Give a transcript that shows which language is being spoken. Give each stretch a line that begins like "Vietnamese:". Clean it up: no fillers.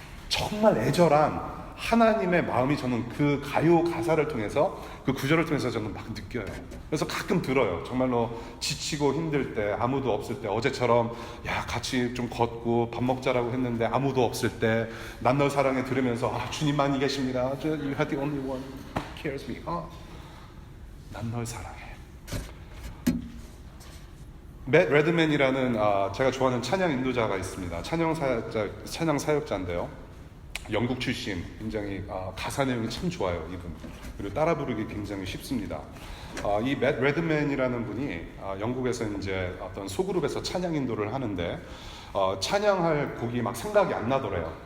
Korean: 정말 애절한 하나님의 마음이 저는 그 가요 가사를 통해서 그 구절을 통해서 저는 막 느껴요. 그래서 가끔 들어요. 정말로 지치고 힘들 때, 아무도 없을 때, 어제처럼 같이 좀 걷고 밥 먹자라고 했는데 아무도 없을 때 난 널 사랑해 들으면서 주님만이 계십니다.
English: You are the only one who cares me.
Korean: 난 널 사랑해. 맷 레드맨이라는 제가 좋아하는 찬양 인도자가 있습니다. 찬양 사역자인데요. 영국 출신, 굉장히 가사 내용이 참 좋아요, 이분. 그리고 따라 부르기 굉장히 쉽습니다. 이 맷 레드맨이라는 분이 영국에서 이제 어떤 소그룹에서 찬양 인도를 하는데 찬양할 곡이 막 생각이 안 나더래요.